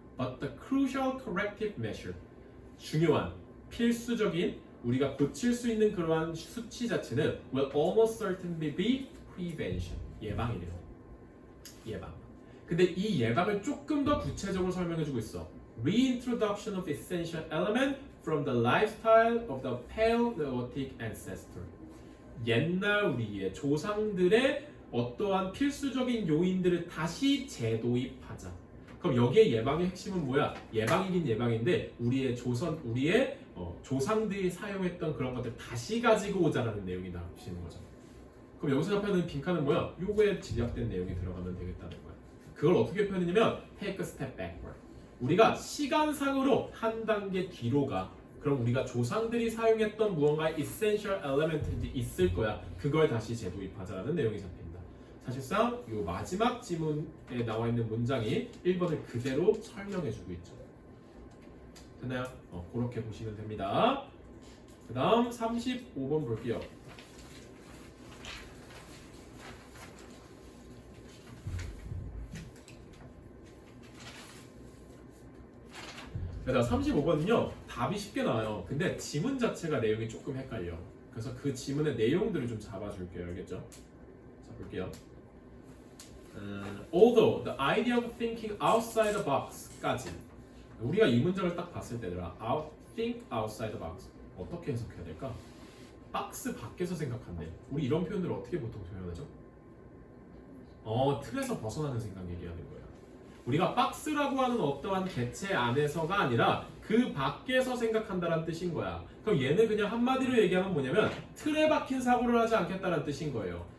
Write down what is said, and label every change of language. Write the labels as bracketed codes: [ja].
[en] But the crucial corrective measure, [ko] 중요한, 필수적인, 우리가 고칠 수 있는 그러한 수치 자체는 [en] will almost certainly be prevention, [ko] 예방이래요. 예방. 근데 이 예방을 조금 더 구체적으로 설명해주고 있어. [en] Reintroduction of essential element from the lifestyle of the Paleolithic ancestor. [ko] 옛날 우리의 조상들의 어떠한 필수적인 요인들을 다시 재도입하자. 그럼 여기에 예방의 핵심은 뭐야? 예방이긴 예방인데 우리의 조상들이 사용했던 그런 것들 다시 가지고 오자라는 내용이 나오시는 거죠. 그럼 여기서 잡혀있는 빈칸은 뭐야? 요거에 집약된 내용이 들어가면 되겠다는 거야. 그걸 어떻게 표현했냐면 [en] take a step backward. [ko] 우리가 시간상으로 한 단계 뒤로 가. 그럼 우리가 조상들이 사용했던 무언가 essential element들이 있을 거야. 그걸 다시 재도입하자라는 내용이 잡힙니다. 사실상 이 마지막 지문에 나와 있는 문장이 1번을 그대로 설명해주고 있죠. 됐나요? 그렇게 보시면 됩니다. 그 다음 35번 볼게요. 그래서 35번은요 답이 쉽게 나와요. 근데 지문 자체가 내용이 조금 헷갈려. 그래서 그 지문의 내용들을 좀 잡아줄게요. 알겠죠? 자, 볼게요. [en] Although the idea of thinking outside the box까지 [ko] 우리가 이 문장을 딱 봤을 때더라. [en] think outside the box [ko] 어떻게 해석해야 될까? 박스 밖에서 생각한대. 우리 이런 표현들을 어떻게 보통 표현하죠? 틀에서 벗어나는 생각 얘기하는 거야. 우리가 박스라고 하는 어떠한 개체 안에서가 아니라 그 밖에서 생각한다는 뜻인 거야. 그럼 얘는 그냥 한마디로 얘기하면 뭐냐면 틀에 박힌 사고를 하지 않겠다는 뜻인 거예요.